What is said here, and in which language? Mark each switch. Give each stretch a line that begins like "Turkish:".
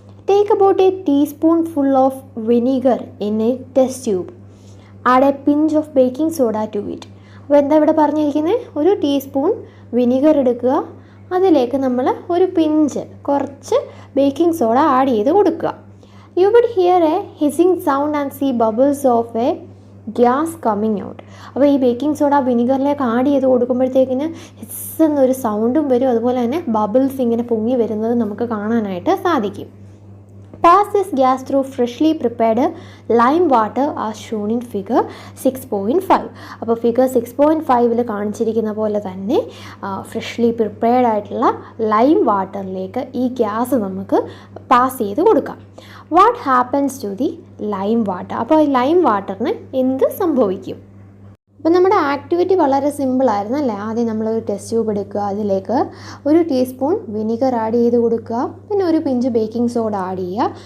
English: Take about a teaspoon full of vinegar in a test tube. Add a pinch of baking soda to it.
Malayalam: അപ്പോൾ എന്താ ഇവിടെ പറഞ്ഞിരിക്കുന്നത്? ഒരു teaspoon vinegar എടുക്കുക, അതിലേക്ക് നമ്മൾ ഒരു പിഞ്ച്, കുറച്ച് ബേക്കിംഗ് സോഡ ആഡ് ചെയ്ത് കൊടുക്കുക.
English: You would hear a hissing sound and see bubbles of a gas coming out.
Malayalam: അപ്പോൾ ഈ ബേക്കിംഗ് സോഡ വിനിഗറിലേക്ക് ആഡ് ചെയ്ത് കൊടുക്കുമ്പോഴത്തേക്കിന് ഹിസ് എന്നൊരു സൗണ്ടും വരും. അതുപോലെ തന്നെ ബബിൾസ് ഇങ്ങനെ പൊങ്ങി വരുന്നത് നമുക്ക് കാണാനായിട്ട് സാധിക്കും.
English: Pass this gas through freshly prepared lime water as shown in figure 6.5.
Malayalam: അപ്പോൾ ഫിഗർ 6.5 കാണിച്ചിരിക്കുന്ന പോലെ തന്നെ ഫ്രഷ്ലി പ്രിപ്പയർഡ് ആയിട്ടുള്ള ലൈം വാട്ടറിലേക്ക് ഈ ഗ്യാസ് നമുക്ക് പാസ് ചെയ്ത് കൊടുക്കാം.
English: What happens to the lime water?
Malayalam: അപ്പോൾ ഈ ലൈം വാട്ടറിന് എന്ത് സംഭവിക്കും? അപ്പോൾ നമ്മുടെ ആക്ടിവിറ്റി വളരെ സിമ്പിളായിരുന്നു അല്ലേ. ആദ്യം നമ്മളൊരു ടെസ്റ്റ് ട്യൂബ് എടുക്കുക, അതിലേക്ക് ഒരു ടീസ്പൂൺ വിനിഗർ ആഡ് ചെയ്ത് കൊടുക്കുക, പിന്നെ ഒരു പിഞ്ച് ബേക്കിംഗ് സോഡ ആഡ് ചെയ്യുക.